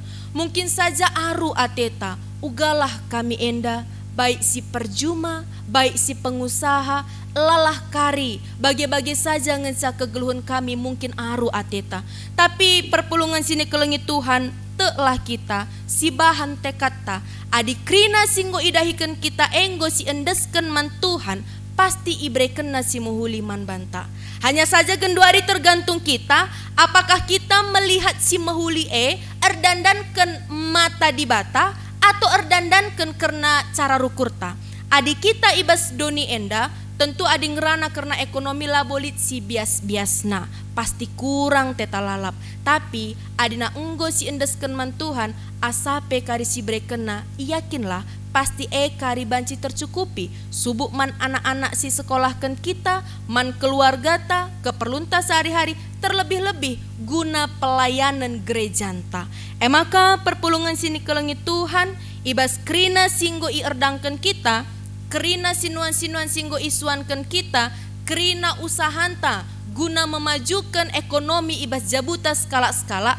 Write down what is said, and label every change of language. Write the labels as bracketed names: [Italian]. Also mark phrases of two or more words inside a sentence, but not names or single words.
[Batak Karo] Mungkin saja aru ateta ugalah kami enda baik si perjuma baik si pengusaha lalah kari bagi-bagi saja ngenca kegeluhan kami mungkin aru ateta. Tapi perpulungan sini kelengi Tuhan telah kita si bahan tekata adikrina singgo idahikan kita enggo si endesken man Tuhan pasti ibreken nasi muhuli man banta. [Indonesian] Hanya saja [Batak Karo] genduari [Indonesian] tergantung kita apakah kita melihat [Batak Karo] si mahuli erdandankan mata di bata atau erdandankan [Indonesian] karena cara [Batak Karo] rukurta. Adi kita ibas doni enda tentu adi ngerana [Indonesian] karena ekonomi [Batak Karo] labolit si bias-biasna pasti kurang teta lalap. Tapi adina enggo si endesken man Tuhan asape kari si brekena yakinlah pasti kari banci tercukupi subuk man anak-anak si sekolahkan kita man keluarga ta keperlunta [Indonesian] sehari-hari terlebih-lebih guna pelayanan [Batak Karo] gerejanta. Maka perpulungan sini kelengi Tuhan, ibas krina singgo i erdangken kita, krina sinuan-sinuan singgo isuanken kita, krina usahanta [Indonesian] guna memajukan ekonomi [Batak Karo] ibas jabuta skala-skala.